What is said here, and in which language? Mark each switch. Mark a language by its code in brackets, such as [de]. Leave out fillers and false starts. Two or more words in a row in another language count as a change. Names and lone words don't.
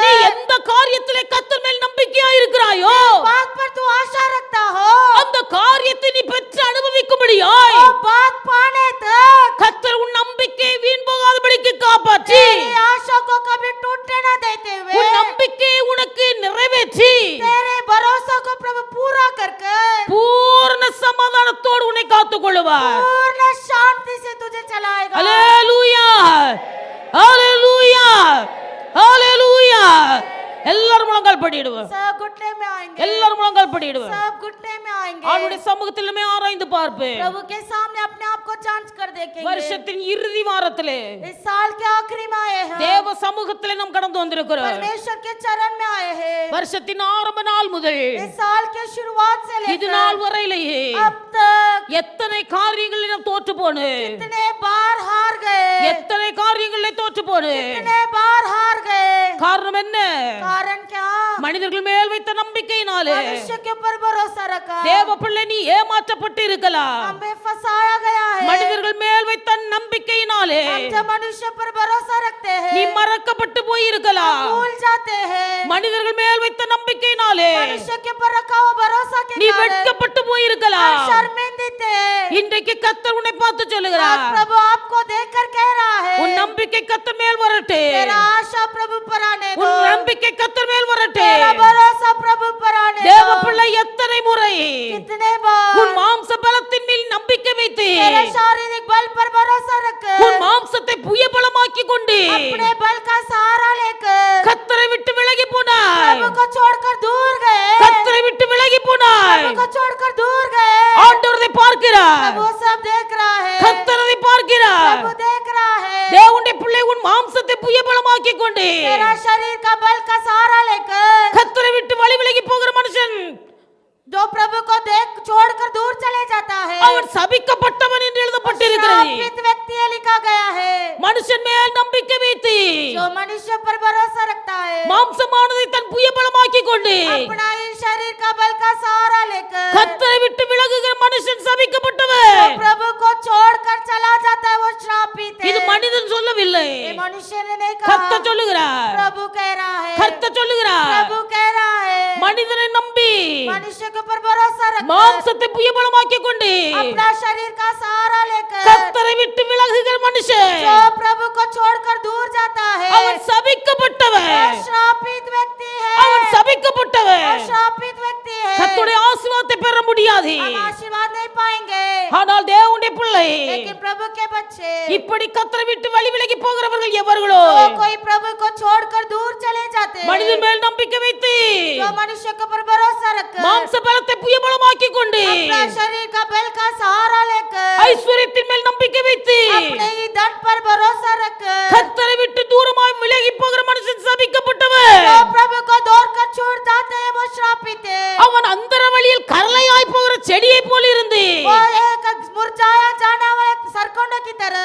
[ta] நீ எந்த காரியத்திலே கர்த்தர் மேல் நம்பிக்கையா இருக்கிறாயோ [hi] बात पर तू आशा रखता हो, [ta] அந்த காரியத்தை நீ பெற்று அனுபவிக்கும்படியாய் [hi] वो बात पाने तक [ta] கர்த்தர் உன் நம்பிக்கையை வீண் போகாதபடிக்கு காப்பாற்றி [hi] तेरी आशा को कभी टूटने न देते हुए [ta] உன் நம்பிக்கையை உனக்கு நிறைவேற்றி [hi] तेरे भरोसा को प्रभु पूरा करके [ta] பூரண சமாதானத்தோடு உன்னை காத்துக் கொள்ளுவார் [hi] पूर्ण शांति से तुझे चलाएगा। [ta] ஹalleluya ஹalleluya ஹalleluya எல்லாரும் முழங்கால் படிடுவோம் [hi] सब घुटने में आएंगे, [ta] எல்லாரும் முழங்கால் படிடுவோம் [hi] सब घुटने में आएंगे, [ta] ஆண்டவருடைய சமூகத்திலுமே ஆராய்ந்து பார்ப்பேன் [hi] प्रभु के सामने अपने आप को जांच कर देखेंगे। [ta] வருஷத்தின் இறுதி வாரத்திலே [hi] इस साल के आखिरी में आए हैं, [ta] தேவ சமூகத்திலே நாம் கடந்து வந்திருக்கிறோம் [hi] परमेश्वर के चरण में आए हैं। [ta] வருஷத்தின் ஆரம்ப நாள் முதல் [hi] इस साल के शुरुआत से [ta] இது நாள் [hi] लेकर [ta] வரையிலேயே [hi] अब तक [ta] எத்தனை காரியங்களில் நாம் தோற்று போனு [hi] कितने बार हार गए, [ta] எத்தனை காரியங்களில் தோற்று போனு [hi] कितने बार हार गए। [ta] காரணம் என்ன [hi] कारण क्या? [ta] மனிதர்கள் மேல் வைத்த நம்பிக்கையினாலே [hi] मनुष्य के ऊपर भरोसा रखा, [ta] தேவ பிள்ளை நீ ஏமாற்றப்பட்டு இருக்கலாம் [hi] हमें फंसाया गया है। [ta] மனிதர்கள் மேல் வைத்த நம்பிக்கையினாலே [hi] हम जब मनुष्य पर भरोसा रखते [ta] நீ [hi] हैं [ta] மறக்கப்பட்டு போய் இருக்கலாம் [hi] भूल जाते हैं, [ta] மனிதர்கள் மேல் வைத்த நம்பிக்கையினாலே [hi] मनुष्य के ऊपर रखा हुआ भरोसा के [ta] நீ [hi] कारण [ta] வெட்கப்பட்டு போய் [hi] हम [ta] இருக்கலாம் [hi] शर्मिंदित हैं। [ta] இன்றைக்கு கர்த்தர் உன்னை பார்த்து [hi] आज [ta] சொல்லுகிறார் [hi] प्रभु आपको देखकर कह रहा [ta] உன் [hi] है, [ta] நம்பிக்கை கர்த்தர் மேல் வரட்டு [hi] तेरा आशा प्रभु पर आने दो, [ta] உன் நம்பிக்கை கர்த்தர் மேல் வரட்டு [hi] तेरा भरोसा प्रभु पर आने [ta] தேவ [hi] दो। [ta] பிள்ளை எத்தனை முறை [hi] कितने [ta] உன் [hi] बार [ta] மாம்ச பலத்தின் மேல் நம்பிக்கை வைத்து [hi] तेरे शारीरिक बल पर भरोसा रखकर [ta] உன் மாம்சத்தை புயபலமாக்கி கொண்டு [hi] अपने बल का सहारा लेकर [ta] கர்த்தரை விட்டு விலகி போனாய் [hi] प्रभु को छोड़कर दूर गए, [ta] கர்த்தரை விட்டு விலகி போனாய் [hi] प्रभु को छोड़कर दूर गए। [ta] ஆண்டவரை பார்க்கிறார் [hi] प्रभु सब देख रहा है, [ta] கர்த்தரை பார்க்கிறார் [hi] प्रभु देख रहा है। [ta] தேவனுடைய பிள்ளை உன் மாம்சத்தை புயபலமாக்கி கொண்டு [hi] तेरा शरीर का बल का सहारा लेकर [ta] கர்த்தரை விட்டு வழி விலகி போகிற மனுஷன் [hi] जो प्रभु को देख छोड़कर दूर चले जाता है, [ta] அவன் சபிக்கப்பட்டவன் என்று எழுதப்பட்டிருக்கிறது [hi] श्रापित व्यक्ति है लिखा गया है। [ta] மனுஷன் மேல் நம்பிக்கை வைத்து [hi] जो मनुष्य पर भरोसा रखता है, [ta] மாம்சமானதை தன் புயபலமாக்கி கொண்டு [hi] अपना ही शरीर का बल का सहारा लेकर [ta] கர்த்தரை விட்டு விலகுகிற மனுஷன் சபிக்கப்பட்டவன் [hi] जो प्रभु को छोड़कर चला जाता है वो श्रापित [ta] இது [hi] है। [ta] மனிதன் சொல்லவில்லை [hi] ये मनुष्य मनुष्य ने नहीं [ta] கர்த்தர் [hi] कहा, [ta] சொல்லுகிறார், [hi] प्रभु कह रहा है, [ta] கர்த்தர் சொல்லுகிறார், [hi] प्रभु कह रहा है, [ta] மனிதனை நம்பி [hi] मनुष्य के ऊपर भरोसा रखकर [ta] மாம்சத்தை புயபலமாக்கி கொண்டு [hi] अपना शरीर का सहारा लेकर [ta] கர்த்தரை விட்டு விலகுகிற மனுஷன் [hi] जो प्रभु को छोड़कर दूर जाता है, [ta] அவன் சபிக்கப்பட்டவன், [hi] वो श्रापित व्यक्ति है, [ta] அவன் சபிக்கப்பட்டவன். [hi] वो श्रापित व्यक्ति है। [ta] கர்த்தருடைய ஆசீர்வாதத்தை பெற முடியாது. [hi] हम आशीर्वाद नहीं पाएंगे, [ta] ஆனால் தேவனுடைய பிள்ளை [hi] लेकिन प्रभु के बच्चे, [ta] இப்படி கர்த்தரை விட்டு வழி விலகி போகிறவர்கள் எவர்களோ [hi] जो कोई प्रभु को छोड़कर दूर चले जाते हैं, [ta] மனிதன் மேல் நம்பிக்கை வைத்து [hi] जो मनुष्य के ऊपर भरोसा रखकर [ta] மாம்ச பலத்தை புயபலமாக்கி கொண்டு [hi] अपना शरीर का बल का सहारा लेकर [ta] ஐஸ்வர்யத்தின் மேல் நம்பிக்கை வைத்து [hi] अपने ही धन पर भरोसा रखकर [ta] கர்த்தரை விட்டு தூரமாய் விலகி போகிற மனுஷன் சபிக்கப்பட்டவன். [hi] जो प्रभु को दौड़कर छूट जाते हैं, वो श्रापित है। [ta] அவன் அந்தர வழியில் கரளையாய் போகிற செடியை போல இருந்து [hi] वो एक मुरझाया जाने वाले सरकोंडे की तरह